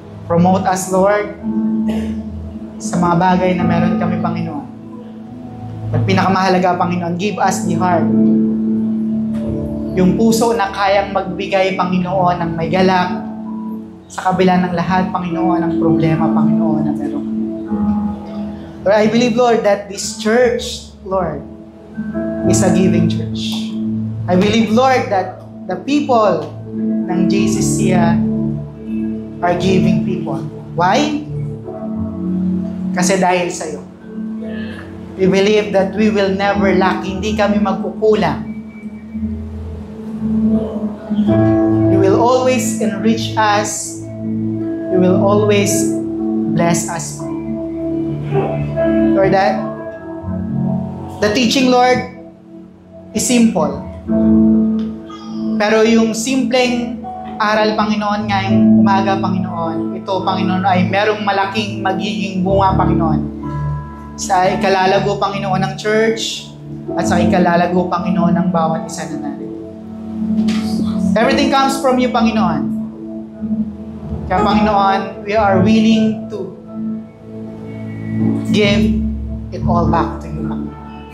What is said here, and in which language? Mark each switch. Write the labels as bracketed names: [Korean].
[English] Promote us, [Filipino] Lord, sa mga bagay na meron kami, Panginoon. At pinakamahalaga, Panginoon, [English] give us the heart. [Filipino] Yung puso na kayang magbigay, Panginoon, ng may galak sa kabila ng lahat, Panginoon, ng problema, Panginoon, na meron. [English] Lord, I believe, Lord, that this church, Lord, is a giving church. I believe, Lord, that the people ng JCC are giving people. Why? [Filipino] Kasi dahil sa iyo. [English] We believe that we will never lack. [Filipino] Hindi kami magkukulang. [English] You will always enrich us. You will always bless us. Lord, that the teaching, Lord, is simple. [Filipino] Pero yung simpleng aral, Panginoon, ngayong umaga, Panginoon, ito, Panginoon, ay merong malaking magiging bunga, Panginoon, sa ikalalago, Panginoon, ng church at sa ikalalago, Panginoon, ng bawat isa na natin. [English] Everything comes from you, Panginoon. Kaya, Panginoon, we are willing to give it all back to you, Panginoon.